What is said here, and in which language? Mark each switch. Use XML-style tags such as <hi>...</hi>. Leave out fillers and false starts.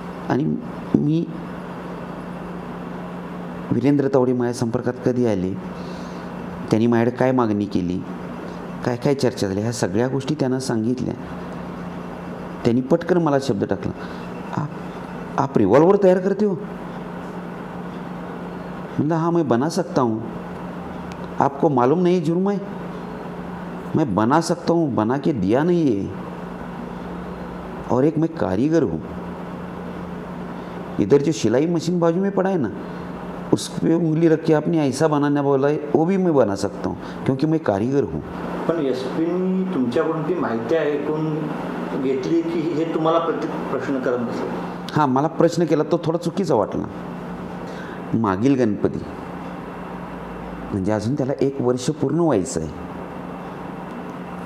<mr>आणि मी वीरेंद्र तावडे माझ्या संपर्कात कधी आले, त्यांनी माझ्याकडे काय मागणी केली, काय काय चर्चा झाली, ह्या सगळ्या गोष्टी त्यांना सांगितल्या. त्यांनी पटकन मला शब्द टाकला,</mr> <hi>आप रिवॉल्वर तैयार करते हो? मतलब हाँ मैं बना सकता हूँ. आपको मालूम नहीं जुर्म है? मैं बना सकता हूँ, बना के दिया नहीं है. और एक मैं कारीगर हूँ. इधर जो सिलाई मशीन बाजू में पड़ा है ना, उस पर उंगली रख के आपने ऐसा बनाना बोला है, वो भी मैं बना सकता हूँ क्योंकि मैं कारीगर हूँ.</hi> <mr>पण SPनी तुमच्याकडून ती माहिती ऐकून घेतली की हे तुम्हाला प्रश्न करत बसले? हां, मला प्रश्न केला तो थोडा चुकीचा वाटला. मागील गणपती म्हणजे अजून त्याला 1 वर्ष पूर्ण व्हायचं आहे.</mr>